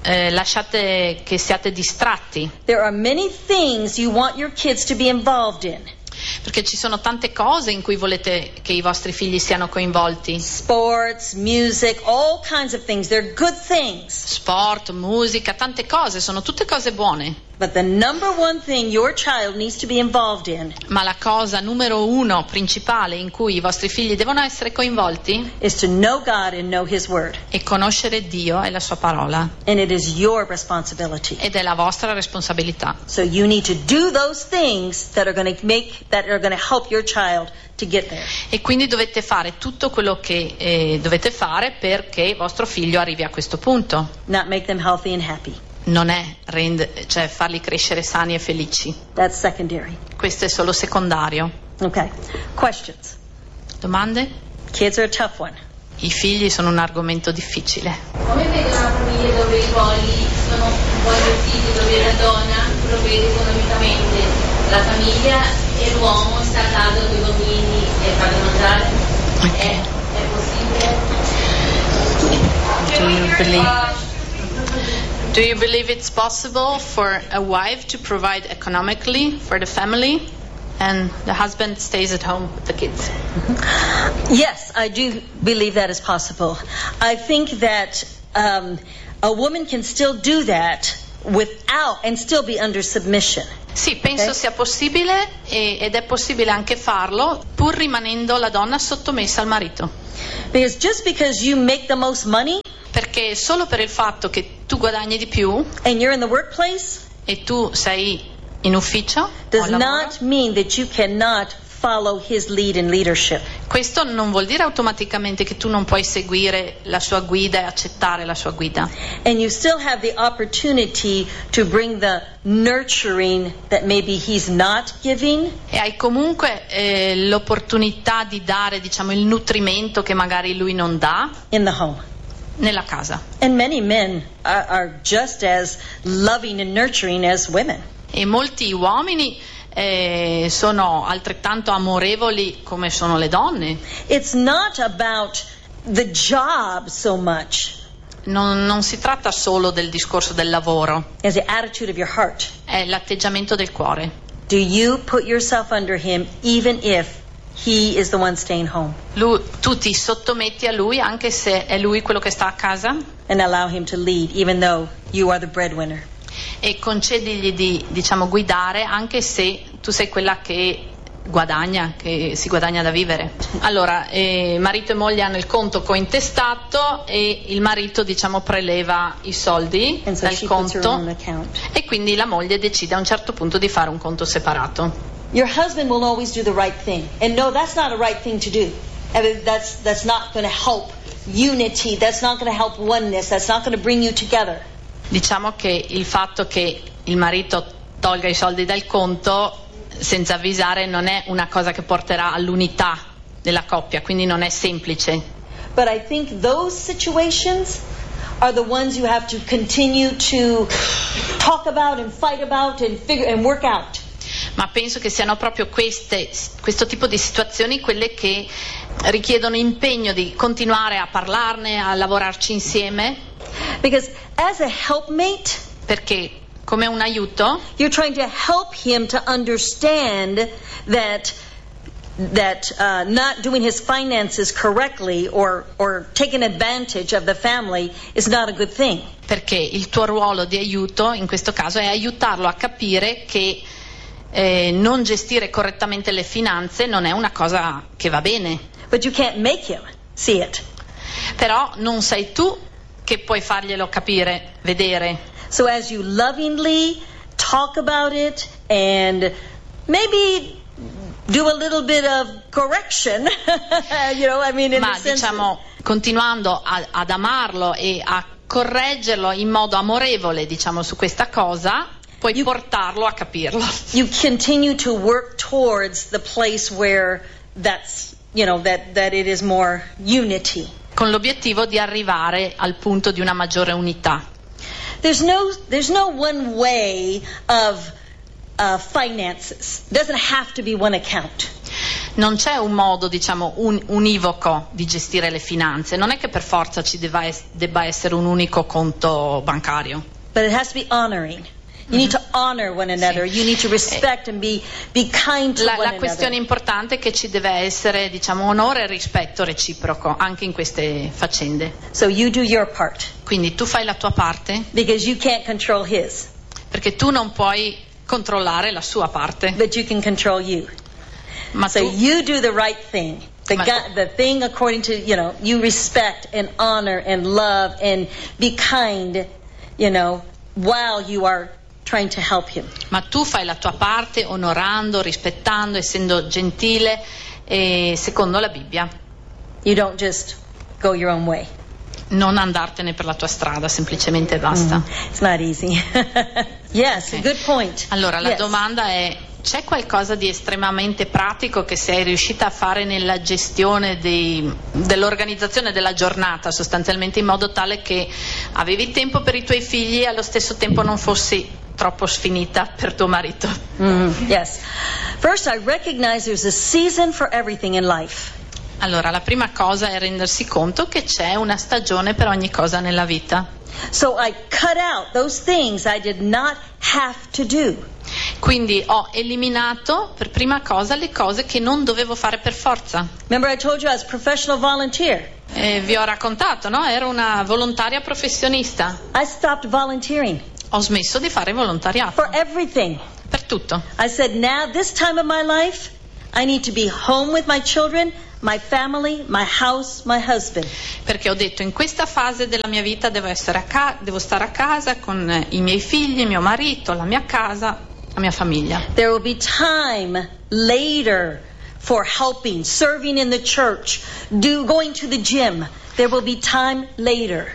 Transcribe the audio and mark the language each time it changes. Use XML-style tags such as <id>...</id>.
<it>Lasciate che siate distratti.</it> <en>There are many things you want your kids to be involved in.</en> <it>Perché ci sono tante cose in cui volete che i vostri figli siano coinvolti.</it> <en>Sports, music, all kinds of things. They're good things.</en> <it>Sport, musica, tante cose, sono tutte cose buone.</it> <en>But the number one thing your child needs to be involved in.</en> <it>Ma la cosa numero uno principale in cui i vostri figli devono essere coinvolti</it> <en>is to know God and know His word.</en> <it>È conoscere Dio e la sua parola.</it> <en>And it is your responsibility.</en> <it>Ed è la vostra responsabilità.</it> <en>So you need to do those things that are going to help your child to get there.</en> <it>E quindi dovete fare tutto quello che dovete fare perché vostro figlio arrivi a questo punto.</it> <en>Not make them healthy and happy.</en> <it>Non è farli crescere sani e felici.</it> <en>That's secondary.</en> <it>Questo è solo secondario.</it> <en>Okay. Questions.</en> <it>Domande?</it> <en>Kids are a tough one.</en> <it>I figli sono un argomento difficile. Come vedo una famiglia dove i poli sono uguali ai figli, dove la donna provvede economicamente, la famiglia e l'uomo sta a casa con i bambini e fa da mangiare?</it> <en>Okay.</en> <it>È possibile?</it> <en>Do you believe it's possible for a wife to provide economically for the family? and the husband stays at home with the kids. Yes, I do believe that is possible. I think that a woman can still do that without and still be under submission.</en> <it>Sì, penso sia possibile ed è possibile anche farlo pur rimanendo la donna sottomessa al marito.</it> <en>Because just because you make the most money,</en> <it>perché solo per il fatto che tu guadagni di più</it> <en>and you're in the workplace,</en> <it>e tu sei in ufficio,</it> <en>does not mean that you cannot follow his lead in leadership.</en> <it>Questo non vuol dire automaticamente che tu non puoi seguire la sua guida e accettare la sua guida.</it> <en>And you still have the opportunity to bring the nurturing that maybe he's not giving.</en> <it>E hai comunque l'opportunità di dare, diciamo, il nutrimento che magari lui non dà.</it> <en>In the home.</en> <it>Nella casa.</it> <en>And many men are just as loving and nurturing as women.</en> <it>E molti uomini sono altrettanto amorevoli come sono le donne.</it> <en>It's not about the job so much.</en> <it>Non si tratta solo del discorso del lavoro.</it> <en>It's the attitude of your heart.</en> <it>È l'atteggiamento del cuore.</it> <en>Do you put yourself under him even if he is the one staying home?</en> <it>Tu ti sottometti a lui anche se è lui quello che sta a casa?</it> <en>And allow him to lead even though you are the breadwinner.</en> <it>E concedigli di, diciamo, guidare anche se tu sei quella che guadagna, che si guadagna da vivere. Allora, marito e moglie hanno il conto cointestato e il marito, diciamo, preleva i soldi dal conto e quindi la moglie decide a un certo punto di fare un conto separato.</it> <en>Your husband will always do the right thing, and no, that's not a right thing to do. That's not going to help unity, that's not going to help oneness, that's not going to bring you together.</en> <it>Diciamo che il fatto che il marito tolga i soldi dal conto senza avvisare non è una cosa che porterà all'unità della coppia, quindi non è semplice.</it> <en>But I think those situations are the ones you have to continue to talk about and fight about and figure and work out.</en> <it>Ma penso che siano proprio questo tipo di situazioni quelle che richiedono impegno di continuare a parlarne, a lavorarci insieme.</it> <en>Because as a helpmate,</en> <it>perché come un aiuto,</it> <en>you're trying to help him to understand that not doing his finances correctly or taking advantage of the family is not a good thing.</en> <it>Perché il tuo ruolo di aiuto in questo caso è aiutarlo a capire che non gestire correttamente le finanze non è una cosa che va bene.</it> <en>But you can't make him see it.</en> <it>Però non sei tu che puoi farglielo capire, vedere.</it> <en>So as you lovingly talk about it and maybe do a little bit of correction, you know, I mean, in</en> <it>ma</it> <en>the</en> <it>diciamo</it> <en>sense...</en> <it>continuando ad amarlo e a correggerlo in modo amorevole, diciamo, su questa cosa, puoi portarlo a capirlo.</it> <en>You continue to work towards the place where that's, you know, that it is more unity.</en> <it>Con l'obiettivo di arrivare al punto di una maggiore unità.</it> <en>There's no one way of finances. Doesn't have to be one account.</en> <it>Non c'è un modo, diciamo, univoco di gestire le finanze. Non è che per forza ci debba essere un unico conto bancario.</it> <en>But it has to be honoring. You need to honor one another.</en> <it>Sì.</it> <en>You need to respect and be kind to one another.</en> <it>La questione importante è che ci deve essere, diciamo, onore e rispetto reciproco anche in queste faccende.</it> <en>So you do your part.</en> <it>Quindi tu fai la tua parte.</it> <en>Because you can't control his.</en> <it>Perché tu non puoi controllare la sua parte.</it> <en>But you can control you.</en> <it>Ma</it> <en>so</en> <it>tu,</it> <en>you do the right thing. The thing according to, you know, you respect and honor and love and be kind, you know, while you are trying to help him.</en> <it>Ma tu fai la tua parte onorando, rispettando, essendo gentile e secondo la Bibbia.</it> <en>You don't just go your own way.</en> <it>Non andartene per la tua strada, semplicemente basta.</it> <en>It's not easy. Yes, okay. Good point.</en> <it>Allora, la</it> <en>yes.</en> <it>domanda è: c'è qualcosa di estremamente pratico che sei riuscita a fare nella gestione dell'organizzazione della giornata, sostanzialmente in modo tale che avevi tempo per i tuoi figli e allo stesso tempo non fossi troppo sfinita per tuo marito?</it> <en>Yes. First, I recognize there's a season for everything in life.</en> <it>Allora, la prima cosa è rendersi conto che c'è una stagione per ogni cosa nella vita.</it> <en>So I cut out those things I did not have to do.</en> <it>Quindi ho eliminato per prima cosa le cose che non dovevo fare per forza.</it> <en>Remember I told you I was a professional volunteer.</en> <it>Vi ho raccontato, no? Ero una volontaria professionista.</it> <en>I stopped volunteering.</en> <it>Ho smesso di fare volontariato.</it> <en>For everything.</en> <it>Per tutto.</it> <en>I said now this time of my life I need to be home with my children, my family, my house, my husband.</en> <it>Perché ho detto in questa fase della mia vita devo essere a devo stare a casa con i miei figli, mio marito, la mia casa, la mia famiglia.</it> <en>There will be time later for helping, serving in the church, going to the gym. There will be time later.</en>